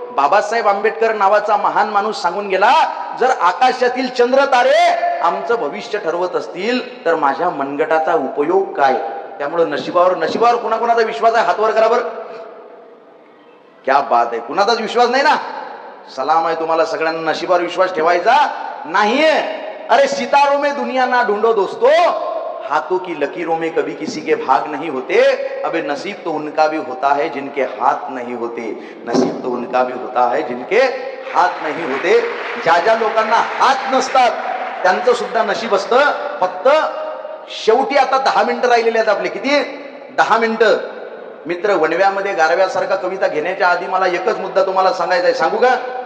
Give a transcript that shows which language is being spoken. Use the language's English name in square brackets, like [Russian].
[Marathi] बाबासाहेब आंबेडकर नावाचा महान माणूस सांगून गेला, जर आकाशातील चंद्र तारे आमचं भविष्य ठरवत असतील तर माझ्या मनगटाचा उपयोग काय. त्यामुळे नशिबावर कुणाकुणाचा विश्वास आहे, हातवर करा बरं. क्या बात आहे, कुणाचाच विश्वास नाही ना. सलाम आहे तुम्हाला सगळ्यांना. नशिबावर विश्वास ठेवायचा नाहीये. [Hindi] अरे सितारों में दुनिया ना ढूंढो दोस्तों, हाथों की लकीरों में कभी किसी के भाग नहीं होते. अबे नसीब तो उनका भी होता है जिनके हाथ नहीं होते. नसीब तो उनका भी होता है जिनके हात नाही होते. [Marathi] ज्या ज्या लोकांना हात नसतात त्यांचं सुद्धा नशीब असतं. फक्त शेवटी आता 10 मिनिटं राहिलेले आहेत आपले. किती? 10 मिनिटं. मित्र, वणव्यामध्ये गारव्यासारखा कविता घेण्याच्या आधी मला एकच मुद्दा तुम्हाला सांगायचा आहे. सांगू का?